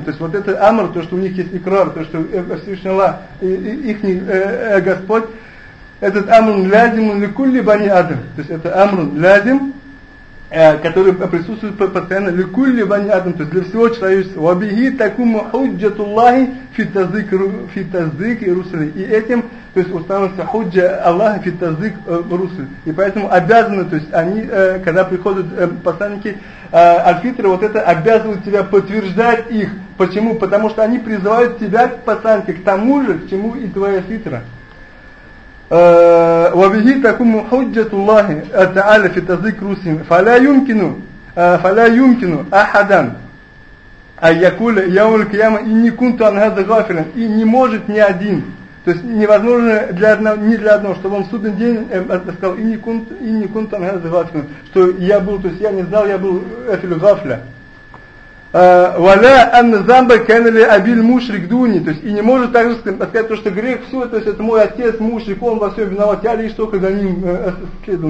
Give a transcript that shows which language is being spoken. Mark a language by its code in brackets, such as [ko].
[ru] То есть вот этот [ar] أمر, [ru] то, что у них есть [ar] إقرار, [ru] то, что Всевышний Аллах, их Господь, этот [ar] أمر لازم لكل بني آدم. [ru] То есть это [ar] أمر لازم, [ru] который присутствует постоянно [ar] لكل بني آدم, [ru] то есть для всего человечества. [ar] وبه تكون حجة الله في تصديق رسله. [ru] И этим, то есть установится [ar] худжа Аллаха фи таздик русли. [ru] И поэтому обязаны, то есть они, когда приходят посланники Аль-Фитра, вот это обязывают тебя подтверждать их. Почему? Потому что они призывают тебя, посланники, к тому же, к чему и твоя фитра. [ar] وبه تكون حجة الله تعالى في تصديق رسله. فلا يمكن أحدا أن يقول يوم القيامة إني كنت عن هذا غافلا. [ru] И не может ни один. То есть невозможно для одного, не для одного, чтобы он в судный день сказал [ar] «Инни кунт ан хаза гафля», [ru] что я был, то есть я не знал, я был эфилю гафля. [ar] «Валя ан замба кэнэли абил мушрик дуни». [ru] То есть и не может так же сказать, что грех все, то есть это мой отец, мушрик, он во всем виноват, я лишь только за ним следовал.